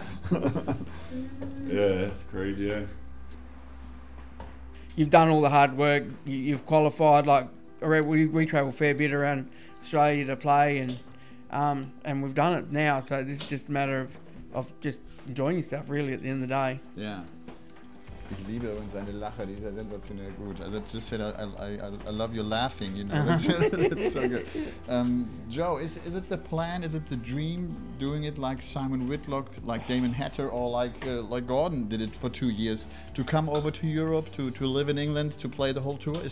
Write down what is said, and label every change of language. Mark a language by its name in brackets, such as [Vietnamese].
[English] Yeah, it's crazy. Yeah. You've done all the hard work. You've qualified. Like we travel a fair bit around Australia to play, and we've done it now. So this is just a matter of just enjoying yourself, really, at the end of the day. Yeah. [German] Ich liebe und seine Lache, die ist ja sensationell gut. [English] Also just said I love your laughing, That's so good. Joe, is it the plan? Is it the dream doing it like Simon Whitlock, like Damon Hatter, or like Gordon did it for 2 years to come over to Europe to live in England to play the whole tour?